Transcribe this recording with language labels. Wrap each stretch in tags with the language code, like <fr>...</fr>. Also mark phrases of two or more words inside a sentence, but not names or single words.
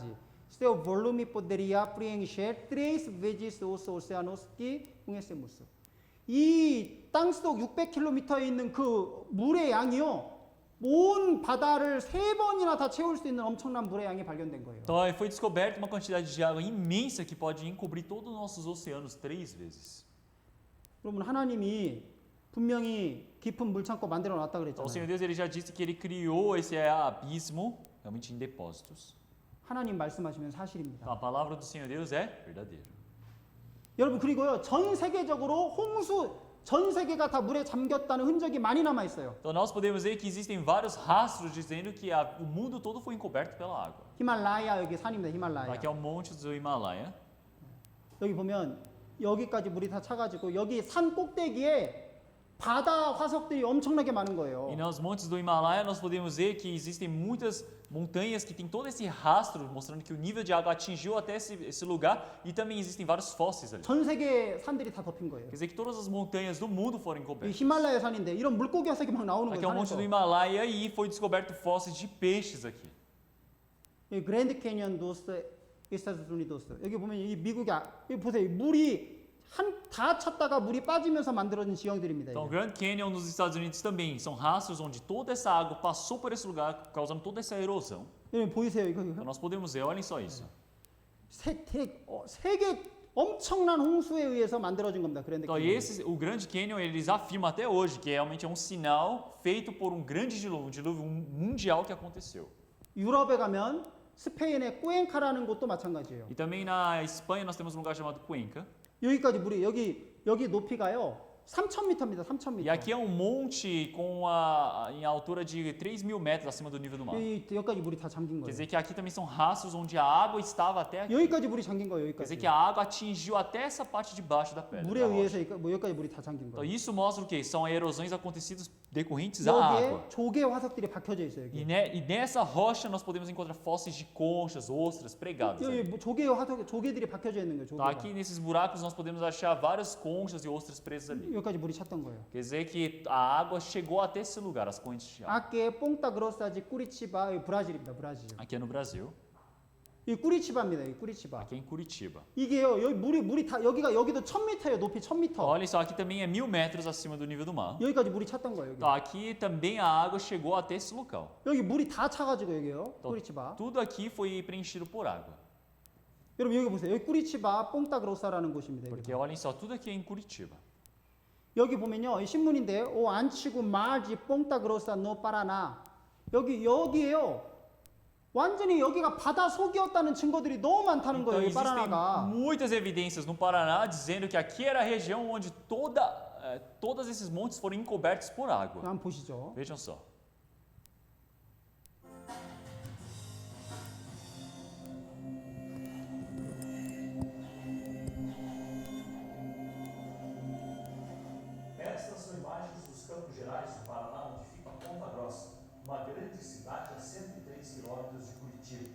<pt>Seu volume poderia preencher 3 vezes os oceanos que conhecemos.</pt> <ko>이 땅속 600km에 있는 그 물의 양이요. 온 바다를 3번이나 다 채울 수 있는 엄청난 물의 양이 발견된 거예요.</ko> <pt>Então foi descoberta uma quantidade de água imensa que pode encobrir todos os nossos oceanos 3 vezes.</pt> <ko>그러면 하나님이 분명히 깊은 물 창고 만들어 놨다</ko> <pt>Então o Senhor</pt> <ko>그랬잖아요.</ko> <pt>Deus ele já disse que ele criou esse abismo realmente em depósitos.</pt> <ko>하나님 말씀하시면 사실입니다.</ko> <pt>Então, a palavra do Senhor Deus é verdadeira.</pt> <ko>여러분 그리고요 전 세계적으로 홍수 전 세계가 다 물에 잠겼다는 흔적이 많이 남아 있어요.</ko> <pt>Então nós podemos ver que existem vários rastros dizendo que o mundo todo foi encoberto pela água.</pt> <ko>히말라야 여기 산입니다. 히말라야.</ko> <pt>Aqui é o monte do Himalaia.</pt> <ko>여기 보면 여기까지 물이 다 차가지고 여기 산 꼭대기에 바다 화석들이 엄청나게 많은 거예요.</ko> <pt>E nos montes do Himalaia nós podemos ver que existem muitas montanhas que tem todo esse rastro mostrando que o nível de água atingiu até esse lugar e também existem vários fósseis ali.</pt> <ko>전 세계 산들이 다 덮인 거예요.</ko> <pt>Quer dizer que todas as montanhas do mundo foram</pt> <ko>이</ko> <pt>encobertas.</pt> <ko>히말라야 산인데 이런 물고기 화석이 막 나오는</ko> <pt>Aqui é o</pt> <ko>거예요.</ko> <pt>monte do</pt> <ko>산에서.</ko> <pt>Himalaia e foi descoberto fósseis de peixes aqui.</pt> <ko>이 그랜드 캐니언</ko> <pt>dos Estados Unidos</pt> <ko>여기 보면 이 미국이 여기 보세요. 물이 다 찼다가 물이 빠지면서 만들어진 지형들입니다.</ko> <pt>Então, o</pt> <ko>이게.</ko> <pt>Grand Canyon nos Estados Unidos também são rastros onde toda essa água passou por esse lugar, causando toda essa erosão.</pt> <ko>여기 보이세요? 이거</ko> <pt>Então, nós podemos ver, olhem só isso.</pt> <ko>세계 엄청난 홍수에 의해서 만들어진 겁니다. 그랜드</ko> <pt>Então,</pt> <ko>캐니언.</ko> <pt>o Grand Canyon, eles afirmam até hoje que realmente é um sinal feito por um grande dilúvio, um dilúvio mundial que aconteceu.</pt> <ko>유럽에 가면 스페인의 꾸엔카라는 곳도 마찬가지예요.</ko> <pt>E também na Espanha nós temos um lugar chamado Cuenca.</pt> <ko>여기까지 물이 여기 높이가요. 3,000m입니다. 3,000m.</ko> <pt>E aqui é um monte em altura de 3.000 metros acima do nível do mar.</pt> <ko>여기까지 물이 다 잠긴</ko> <pt>Quer</pt> <ko>거예요.</ko> <pt>dizer que aqui também são rastros onde a água estava até aqui.</pt> <ko>여기까지 물이 잠긴 거예요.</ko> <pt>Quer dizer</pt> <ko>여기까지.</ko> <pt>que a água atingiu até essa parte de baixo da pedra.</pt> <ko>물에</ko> <pt>Da rocha.</pt> <ko>의해서 여기까지 물이 다 잠긴</ko> <pt>Então</pt> <ko>거예요.</ko> <pt>isso mostra o quê? São erosões acontecidas decorrentes à água.</pt> <ko>여기에 조개 화석들이 박혀져 있어요.</ko> <pt>E,</pt> <ko>여기.</ko> <pt>e nessa rocha nós podemos encontrar fósseis de conchas, ostras pregadas.</pt> <ko>여기</ko> <pt>ali.</pt> <ko>뭐 조개들이 박혀져 있는 거예요.</ko> <pt>Então,</pt> <ko>조개가.</ko> <pt>aqui nesses buracos nós podemos achar várias conchas e ostras presas ali.</pt> <ko>여기까지 물이 찼던 거예요.</ko> <pt>Quer dizer que a água chegou até esse lugar, as correntes de água. Aqui é Ponta Grossa de Curitiba</pt> <ko>여기 브라질입니다. 브라질.</ko> <pt>Aqui é no Brasil,</pt> <ko>이 꾸리치바입니다. 이 꾸리치바.</ko> <pt>aqui é em Curitiba.</pt> <ko>이게요. 여기 물이 다 여기도 1,000m예요. 높이 1,000m.</ko> <pt>Olha só, aqui também é 1.000 metros acima do nível do mar.</pt> <ko>여기까지 물이 찼던 거예요. 여기.</ko> <pt>Então, aqui também a água chegou até esse local.</pt> <ko>여기 물이 다 차가지고 여기요.</ko> <pt>Então,</pt> <ko>꾸리치바.</ko> <pt>tudo aqui foi preenchido por água.</pt> <ko>여러분 여기 보세요. 여기 꾸리치바 뽕따그로사라는 곳입니다.</ko> <pt>Porque</pt> <ko>여기.</ko> <pt>olhem só, tudo aqui é em Curitiba.</pt> <ko>여기 보면요. 이 신문인데</ko> <pt>O antigo mar de Ponta Grossa no Paraná.</pt> <ko>여기에요. 완전히 여기가 바다 속이었다는 증거들이 너무 많다는</ko> <pt>Então,</pt> <ko>거예요. 이</ko> <pt>existem</pt> <ko>파라나가.</ko> <pt>muitas evidências no Paraná dizendo que aqui era a região onde todos esses montes foram encobertos por água.</pt> <ko>한번 보시죠.</ko> <pt>Vejam só. Estas são imagens dos Campos Gerais do Paraná, onde fica Ponta Grossa, uma grande cidade a 103 quilômetros de Curitiba.</pt>